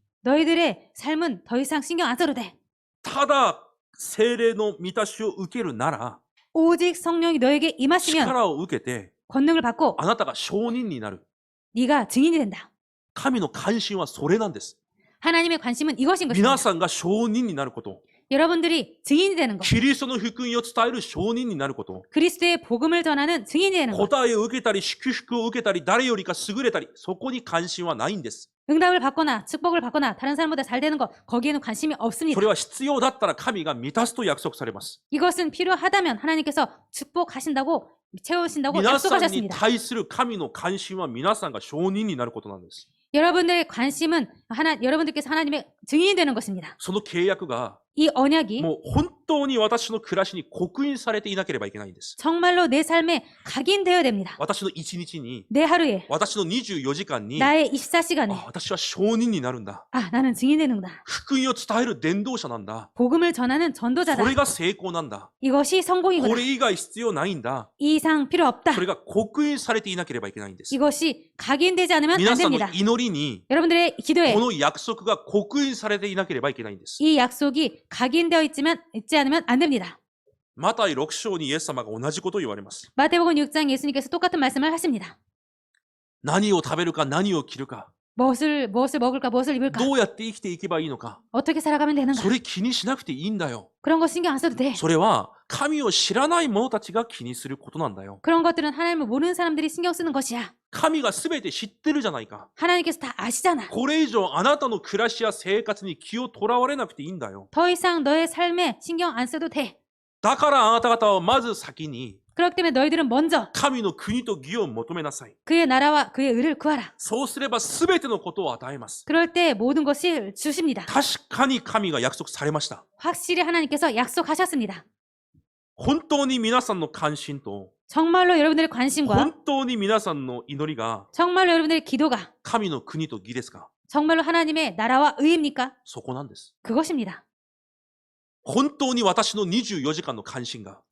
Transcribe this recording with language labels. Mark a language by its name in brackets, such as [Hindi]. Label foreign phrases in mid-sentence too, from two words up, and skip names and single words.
[Korean] 너희들의 삶은 더 이상 신경 안 써도 돼. [Japanese] ただ聖霊の満たしを受けるなら、 [Korean] 오직 성령이 너에게 임하시면 [Japanese] 力を受けて [Korean] 권능을 받고 [Japanese] あなたが証人になる。 [Korean] 네가 증인이 된다. [Japanese] 神の関心はそれなんです。 [Korean] 하나님의 관심은 이것인 [Japanese] 皆 [Korean] 것입니다. [Japanese] さんが証人になること、 [Korean] 여러분들이 증인이 되는 것. [Japanese] キリストの福音を伝える証人になること、 [Korean] 그리스도의 복음을 전하는 증인이 되는 것. [Japanese] 答えを受けたり祝福を受けたり誰よりか優れたり、そこに関心はないんです。 [Korean] 응답을 받거나 축복을 받거나 다른 사람보다 잘 되는 것 거기에는 관심이 [Japanese] そ [Korean] 없습니다. [Japanese] れは必要だったら神が満たすと約束されます。 [Korean] 이것은 필요하다면 하나님께서 축복하신다고 채우신다고 [Japanese] 皆さんに [Korean] 약속하셨습니다. [Japanese] 対する神の関心は皆さんが証人になることなんです。 [Korean] 여러분들의 관심은 여러분들께서 하나님의 증인이 되는 것입니다. [Japanese] その契約が [Korean] 이 언약이 [Japanese] もう本当に私の暮らしに刻印されていなければいけないんです。 [Korean] 정말로 내 삶에 각인되어야 됩니다. [Japanese] 私の一日に、 [Korean] 내 하루에 [Japanese] 私の24時間に、 [Korean] 나의 24시간에 [Japanese] 私は証人になるんだ。 [Korean] 나는 증인되는구나. [Japanese] 福音を伝える伝道者なんだ。 [Korean] 복음을 전하는 전도자다. [Japanese] それが成功なんだ。 [Korean] 이것이 [Japanese] こ [Korean] 성공이구나. [Japanese] れ以外必要ないんだ。 [Korean] 이 이상 필요 없다. [Japanese] それが刻印されていなければいけないんです。 [Korean] 이것이 각인되지 않으면 안 [Japanese] 皆さんの [Korean] 됩니다. [Japanese] 祈りに、 [Korean] 여러분들의 기도에 [Japanese] この約束が刻印されていなければいけないんです。 [Korean] 이 약속이 각인되어 있지 않으면 안 됩니다. [Japanese] マタイ6章にイエス様が同じことを言われます。 [Korean] 마태복음 6장 예수님께서 똑같은 말씀을 하십니다. [Japanese] 何を食べるか何を着るか、 [Korean] 무엇을 먹을까 무엇을 입을까 [Japanese] どうやって生きていけばいいのか、 [Korean] 어떻게 살아가면 되는가 [Japanese] それ気にしなくていいんだよ。 [Korean] 그런 거 신경 안 써도 돼. [Japanese] それは神を知らない者たちが気にすることなんだよ。 [Korean] 그런 것들은 하나님을 모르는 사람들이 신경 쓰는 것이야. [Japanese] 神が全て知ってるじゃないか。 [Korean] 하나님께서 다 아시잖아. [Japanese] これ以上あなたの暮らしや生活に気をとらわれなくていいんだよ。 [Korean] 더 이상 너의 삶에 신경 안 써도 돼. [Japanese] だからあなた方はまず先に [Korean] 그렇기 때문에 너희들은 먼저 [Japanese] 神の国と義を求めなさい。 [Korean] 그의 나라와 그의 의를 구하라. [Japanese] そうすれば全てのことを与えます。 [Korean] 그럴 때 모든 것을 주십니다. [Japanese] 確かに神が約束されました。 [Korean] 확실히 하나님께서 약속하셨습니다. [Japanese] 本当に皆さんの関心と [Korean] 정말로 여러분들의 관심과 [Japanese] 本当に皆さんの祈りが [Korean] 정말로 여러분들의 기도가 [Japanese] 神の国と義ですか？ [Korean] 정말로 하나님의 나라와 의입니까? [Japanese] そこなんです。 [Korean] 그것입니다. [Japanese] 本当に私の24時間の関心が